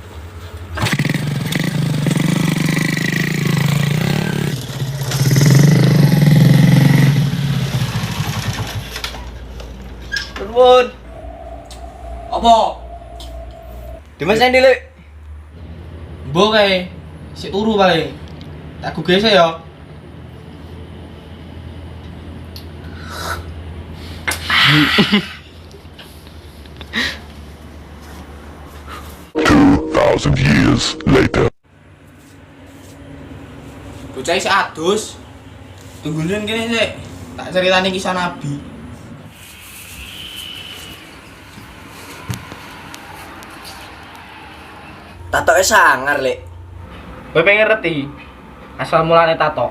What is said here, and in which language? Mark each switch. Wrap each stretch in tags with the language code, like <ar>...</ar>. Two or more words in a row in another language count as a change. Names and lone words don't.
<jv>Turun. Apa? Dimas endi, Lek? Mbok kae sik turu paling. Tak gugese ya.</jv> <en>Thousand years later.</en> <jv>Bocah isih adus. Tungguin kene sik. Tak ceritani kisah Nabi. Tatoke sangar, Lek. Kowe pengen ngerti asal mulane tato?</jv>